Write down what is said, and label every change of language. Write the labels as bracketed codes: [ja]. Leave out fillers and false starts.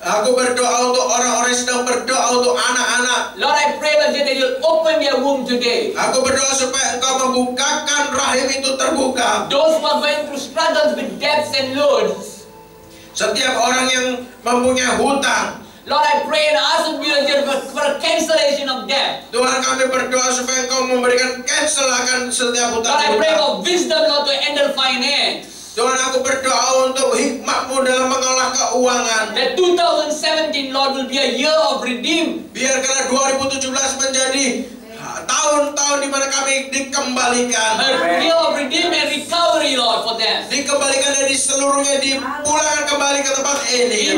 [id] Aku berdoa untuk orang-orang yang sedang berdoa untuk anak-anak. [en] Lord, I pray that you'll open their womb today. [id] Aku berdoa supaya Engkau membukakan rahim itu terbuka. [en] Those who are going through struggles with debts and loans. [id] Setiap orang yang mempunyai hutang, [en] Lord, I pray and ask of you for a cancellation of debt. [id] Tuhan, kami berdoa supaya Engkau memberikan cancel akan setiap [en] Lord, I pray [id] hutang-hutang. [en] for wisdom, Lord, to handle finance. [id] Tuhan, aku berdoa untuk hikmat-Mu dalam mengolah keuangan. [en] That 2017, Lord, will be a year of redeem. [id] Biarkanlah 2017 menjadi tahun-tahun di mana kami dikembalikan. [en] A year of redeem and recovery, Lord, for them. [id] Dikembalikan dari seluruhnya, dipulangkan kembali ke tempat ini.